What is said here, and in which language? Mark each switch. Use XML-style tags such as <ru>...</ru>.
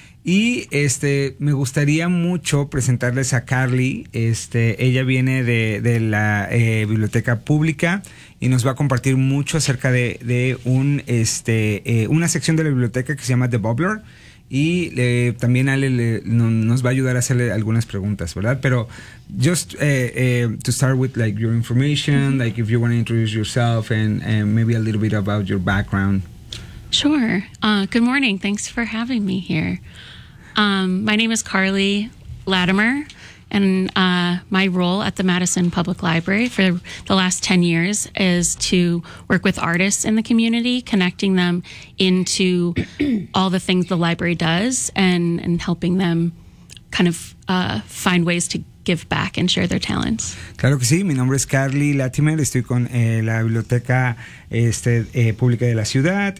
<es>Y me gustaría mucho presentarles a Carly. Ella viene de la biblioteca pública y nos va a compartir mucho acerca de un una sección de la biblioteca que se llama The Bubbler. Y también Ale nos va a ayudar a hacerle algunas preguntas, ¿verdad?</es> <en>Pero just to start with, like, your information, mm-hmm. like, if you want to introduce yourself and maybe a little bit about your background. Sure. Good morning. Thanks for having me here. My name is Carly Latimer, and my role at the Madison Public Library for the last 10 years is to work with artists in the community, connecting them into all the things the library does and helping them kind of find ways to give back and share their talents.</en> <es>Claro que sí. Mi nombre es Carly Latimer. Estoy con la biblioteca pública de la ciudad.</es>